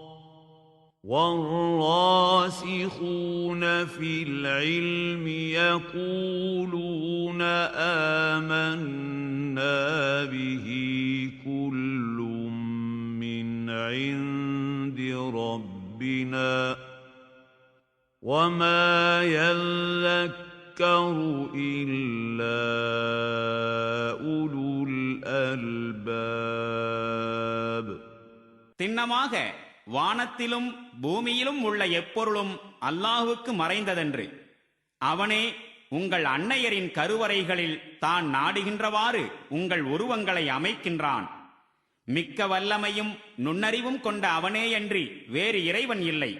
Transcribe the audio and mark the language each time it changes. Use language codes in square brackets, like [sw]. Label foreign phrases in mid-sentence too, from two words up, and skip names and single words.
[ar] والراسخون في العلم يقولون آمنا به كل من عند ربنا وما يذكر إلا أولو الألباب. [ta] திண்ணமாக வானத்திலும் பூமியிலும் உள்ள எப்பொருளும் அல்லாஹுக்கு மறைந்ததென்று அவனே உங்கள் அன்னையரின் கருவறைகளில் தான் நாடுகின்றவாறு உங்கள் உருவங்களை அமைக்கின்றான். மிக்க வல்லமையும் நுண்ணறிவும் கொண்ட அவனேயன்றி வேறு இறைவன் இல்லை.